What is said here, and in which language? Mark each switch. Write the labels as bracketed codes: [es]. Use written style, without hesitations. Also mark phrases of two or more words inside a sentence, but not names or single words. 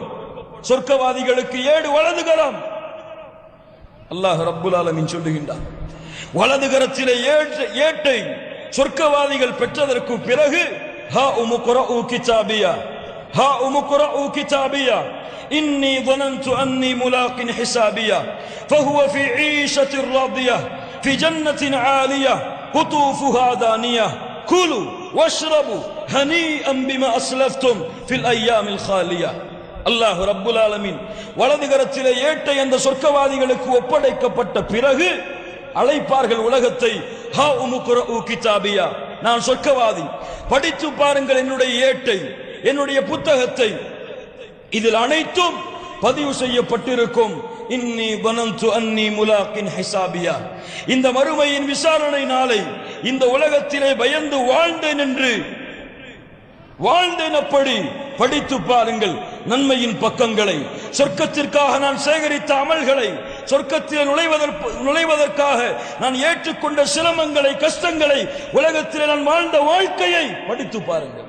[ta] சொர்க்கவாதிகளுக்கு ஏடு வலது கரம். [ar] الله رب العالمين [ta] சொல்லுகின்றார், வலது கரத்திலே ஏட்டை சொர்க்கவாதிகள் பெற்றதற்கு பிறகு [ar] هاؤم اقرءوا كتابيه هاؤم اقرءوا كتابيه إني ظننت أني ملاق حسابيا فهو في عيشة راضية في جنة عالية قطوفها دانية كلوا واشربوا هنيئا بما أسلفتم في الأيام الخالية. الله رب العالمين [ta] வலது கரத்திலே ஏட்டை அந்த சொர்க்கவாதிகளுக்கு ஒப்படைக்கப்பட்ட பிறகு அழைப்பார்கள் உலகத்தை, [ar] هاؤم اقرءوا كتابيه, [ta] நான் சொர்க்கவாதி, படித்து பாருங்கள் என்னுடைய ஏட்டை, என்னுடைய புத்தகத்தை, இதில் அனைத்தும் பதிவு செய்யப்பட்டிருக்கும். [ar] இன்னி ظننت أني ملاق حسابيا, [ta] இந்த மறுமையின் விசாரணை நாளை இந்த உலகத்திலே பயந்து வாழ்ந்தேன் என்று வாழ்ந்தேன். அப்படி படித்து பாருங்கள் நன்மையின் பக்கங்களை, சொர்க்கத்திற்காக நான் சேகரித்த அமல்களை, சொர்க்கத்தில் நுழைவதற்காக நான் ஏற்றுக்கொண்ட சிரமங்களை, கஷ்டங்களை, உலகத்தில் நான் வாழ்ந்த வாழ்க்கையை படித்து பாருங்கள்.